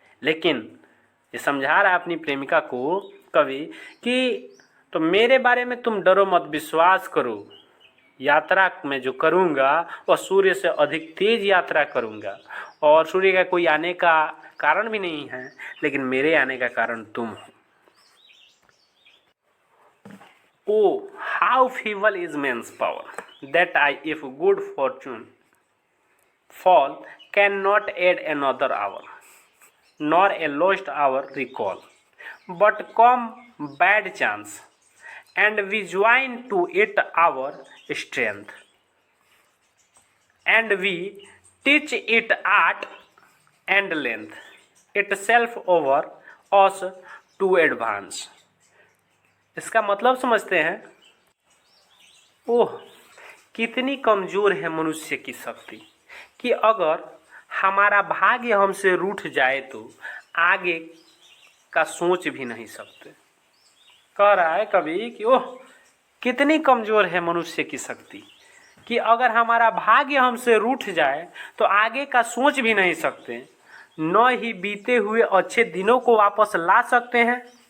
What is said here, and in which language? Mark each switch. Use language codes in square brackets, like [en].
[hi] लेकिन ये समझा रहा है अपनी प्रेमिका को कवि कि तो मेरे बारे में तुम डरो मत, विश्वास करो, यात्रा में जो करूँगा वह सूर्य से अधिक तेज यात्रा करूँगा, और सूर्य का कोई आने का कारण भी नहीं है, लेकिन मेरे आने का कारण तुम हो। [en] Oh, how feeble is man's power, that I, if good fortune fall, cannot add another hour, nor a lost hour recall. But come bad chance, and we join to it our strength, and we teach it art and length, itself over us to advance. [hi] इसका मतलब समझते हैं। ओह, कितनी कमज़ोर है मनुष्य की शक्ति कि अगर हमारा भाग्य हमसे रूठ जाए तो आगे का सोच भी नहीं सकते। कह रहा है कभी कि ओह, कितनी कमज़ोर है मनुष्य की शक्ति कि अगर हमारा भाग्य हमसे रूठ जाए तो आगे का सोच भी नहीं सकते, न ही बीते हुए अच्छे दिनों को वापस ला सकते हैं।